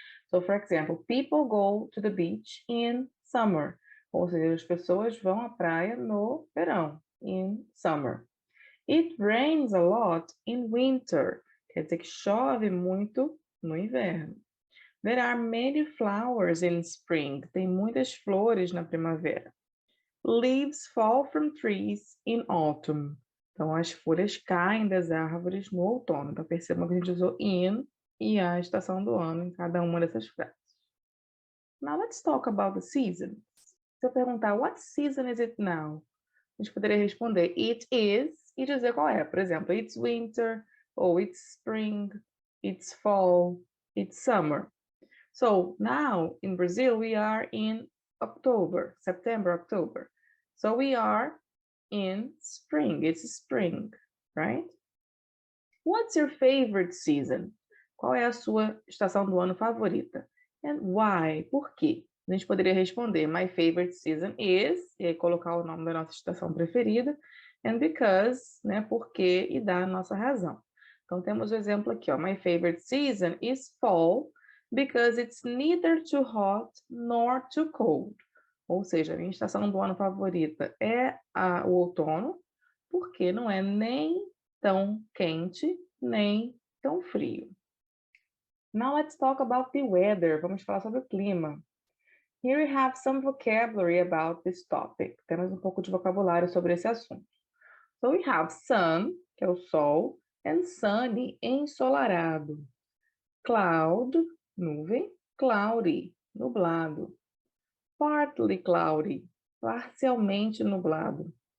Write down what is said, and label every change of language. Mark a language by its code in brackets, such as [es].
[en] So, for example, people go to the beach in summer. [pt] Ou seja, as pessoas vão à praia no verão, [en] in summer. It rains a lot in winter. [pt] Quer dizer que chove muito no inverno. [en] There are many flowers in spring. [pt] Tem muitas flores na primavera. [en] Leaves fall from trees in autumn. [pt] Então, as folhas caem das árvores no outono. Então, percebam que a gente usou in e a estação do ano em cada uma dessas frases. [en] Now, let's talk about the seasons. [pt] Se eu perguntar, [en] what season is it now? [pt] A gente poderia responder, [en] it is, [pt] e dizer qual é. Por exemplo, [en] it's winter, ou it's spring, it's fall, it's summer. So now in Brazil, we are in October, September, October. So we are in spring, it's spring, right? What's your favorite season? [pt] Qual é a sua estação do ano favorita? [en] And why? [pt] Por quê? A gente poderia responder, [en] my favorite season is, [pt] e aí colocar o nome da nossa estação preferida, [en] and because, [pt] né, porque, e dar a nossa razão. Então temos o exemplo aqui, ó, [en] my favorite season is fall, because it's neither too hot nor too cold. [pt] Ou seja, a minha estação do ano favorita é o outono, porque não é nem tão quente, nem tão frio. [en] Now let's talk about the weather. [pt] Vamos falar sobre o clima. [en] Here we have some vocabulary about this topic. [pt] Temos um pouco de vocabulário sobre esse assunto. [en] So we have sun, [pt] que é o sol, [en] And sunny, ensolarado. Cloud, nuvem. Cloudy, nublado. Partly cloudy, [pt] parcialmente nublado.